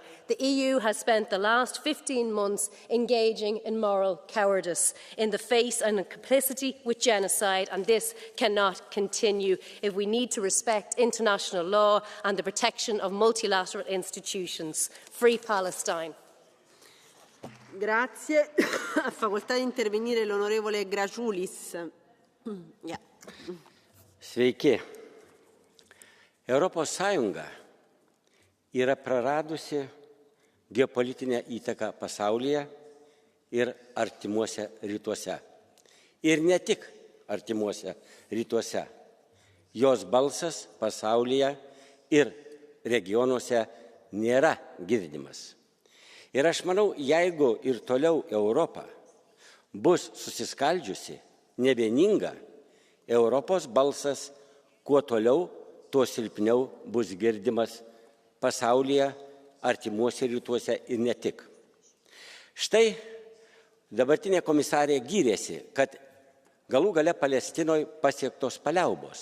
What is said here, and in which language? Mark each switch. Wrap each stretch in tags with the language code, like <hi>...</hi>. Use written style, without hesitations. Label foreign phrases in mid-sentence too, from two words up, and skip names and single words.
<en>The EU has spent the last 15 months engaging in moral cowardice in the face and in complicity with genocide, and this cannot continue if we need to respect international law and the protection of multilateral institutions. Free Palestine.</en> <it>Grazie. Ha facoltà di intervenire l'onorevole Gražulis.</it> <en>Yeah.</en> <lt>Sveiki. Europos Sąjunga yra praradusi geopolitinę įtaką pasaulyje ir artimuose rytuose. Ir ne tik artimuose rytuose. Jos balsas pasaulyje ir regionuose nėra girdimas. Ir aš manau, jeigu ir toliau Europa bus susiskaldžiusi, nevieninga, Europos balsas kuo toliau, tuo silpniau bus girdimas pasaulyje, artimuose rytuose ir ne tik. Štai dabartinė komisarė gyrėsi, kad galų gale Palestinoje pasiektos paliaubos.</lt>